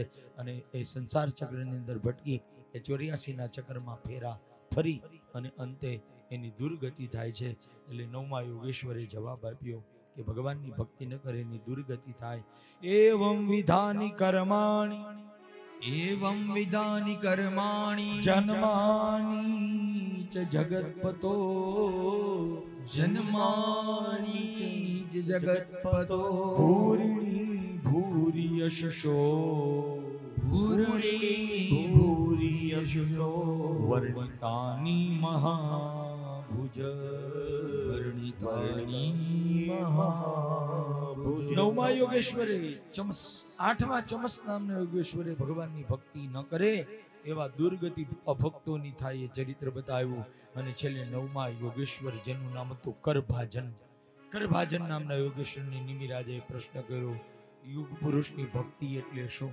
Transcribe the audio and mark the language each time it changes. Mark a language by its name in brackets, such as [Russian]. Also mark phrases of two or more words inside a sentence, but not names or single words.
[Gujarati] અને એ સંસાર ચક્રની અંદર ભટકી એ 84ના ચક્રમાં ફરી અને અંતે એની દુર્ગતિ થાય છે. એટલે 9મા યોગેશ્વરે જવાબ આપ્યો કે ભગવાનની ભક્તિ ન કરે એની દુર્ગતિ થાય. [Sanskrit] એવમ વિધાની કર્માણી एवं विधानि कर्माणि जन्मानि च जगत्पतो जन्मानि च जगत्पतो भूरिणि भूरि यशसो भूरिणि भूरि यशसो वर्णितानि महाभुज वर्णितानि महाभुज [Gujarati] નવમા યોગેશ્વરે ચમસ આઠમા ચમસ નામના યોગેશ્વરે ભગવાનની ભક્તિ ન કરે એવા દુર્ગતિ અભક્તોની થાય એ ચરિત્ર બતાવ્યું. અને છેલ્લે નવમા યોગેશ્વર જેનું નામ હતું કરભાજન. કરભાજન નામના યોગેશ્વરની નિમિરાજે પ્રશ્ન કર્યો, યુગ પુરુષની ભક્તિ એટલે શું?